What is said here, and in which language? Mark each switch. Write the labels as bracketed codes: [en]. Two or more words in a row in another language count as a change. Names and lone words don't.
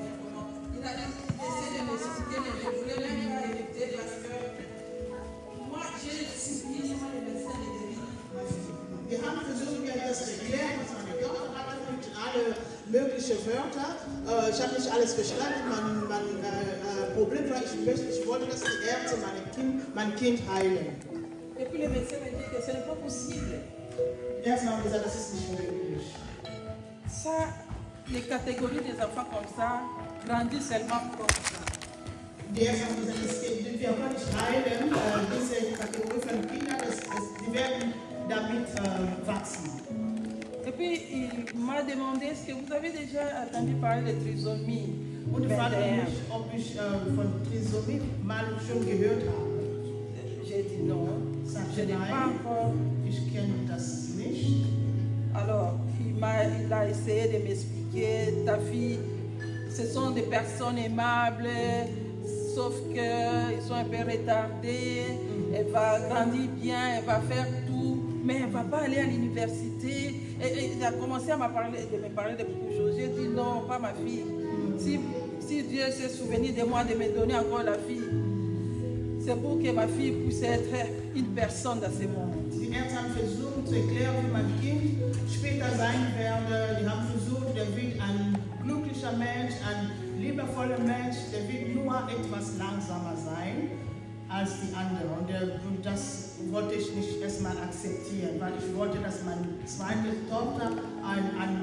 [fr] Il a essayé de m'expliquer, mais je voulais même pas éviter parce que moi j'ai suivi les médecins et les [de] Wir haben versucht, mir das zu erklären, was meine Tochter hat mit alle möglichen Wörter. Ich habe nicht alles verstanden. Mein Problem war, ich wollte, dass die Ärzte mein Kind heilen. [fr] Et puis le médecin m'a dit que ce n'est pas possible. [de] Erst haben gesagt, das ist nicht möglich. [fr] Ça, les catégories des enfants comme ça grandissent seulement comme ça. [de] Die Ärzte haben gesagt, wir können nicht heilen, diese Kategorie von Kindern, die werden damit wachsen. [fr] Et puis il m'a demandé, est-ce que vous avez déjà entendu parler de trisomie? [de] Und ich fragte mich, ob ich von Trisomie mal schon gehört habe. [fr] J'ai dit non, je n'ai pas encore. [de] Ich kenne das nicht. [fr] Alors, il a essayé de m'expliquer, ta fille, ce sont des personnes aimables, sauf qu'ils sont un peu retardés, elle va grandir bien, elle va faire tout, mais elle ne va pas aller à l'université. Et il a commencé à me parler de beaucoup de choses. J'ai dit non, pas ma fille. Si Dieu s'est souvenu de moi, de me donner encore la fille, c'est pour que ma fille puisse être une personne dans ce monde. [de] Die Ärzte haben versucht zu erklären, wie mein Kind später sein werde. Die haben versucht, der wird ein glücklicher Mensch, ein liebevoller Mensch, der wird nur etwas langsamer sein als die anderen. Und das wollte ich nicht erstmal akzeptieren, weil ich wollte, dass meine zweite Tochter ein